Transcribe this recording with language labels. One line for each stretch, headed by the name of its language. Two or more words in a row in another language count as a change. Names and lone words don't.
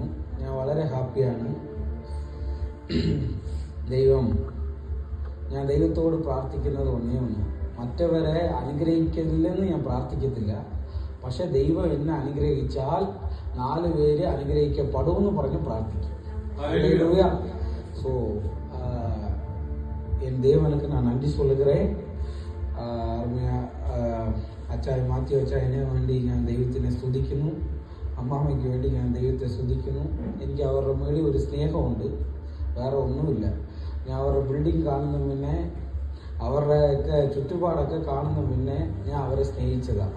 Malayalam: ഞാൻ വളരെ ഹാപ്പിയാണ്. ഞാൻ ദൈവത്തോട് പ്രാർത്ഥിക്കുന്നത് ഒന്നേ ഒന്ന്, മറ്റവരെ അനുഗ്രഹിക്കില്ലെന്ന് ഞാൻ പ്രാർത്ഥിക്കത്തില്ല. പക്ഷെ ദൈവം എന്നെ അനുഗ്രഹിച്ചാൽ 4 പേര് അനുഗ്രഹിക്കപ്പെടുമെന്ന് പറഞ്ഞ് പ്രാർത്ഥിക്കും.
Tamil: ஸோ என் தேவனுக்கு நான் நன்றி சொல்லுகிறேன்.
Malayalam: അച്ചായ മാത്യു അച്ചായനെ വേണ്ടി ഞാൻ ദൈവത്തിനെ സ്തുതിക്കുന്നു. അമ്മാമ്മയ്ക്ക് വേണ്ടി ഞാൻ ദൈവത്തെ സ്തുതിക്കുന്നു. എനിക്ക് അവരുടെ മേളിൽ ഒരു സ്നേഹമുണ്ട്, വേറെ ഒന്നുമില്ല. ഞാൻ അവരുടെ ബിൽഡിംഗ് കാണുന്ന മുന്നേ, അവരുടെയൊക്കെ ചുറ്റുപാടൊക്കെ കാണുന്ന മുന്നേ ഞാൻ അവരെ സ്നേഹിച്ചതാണ്.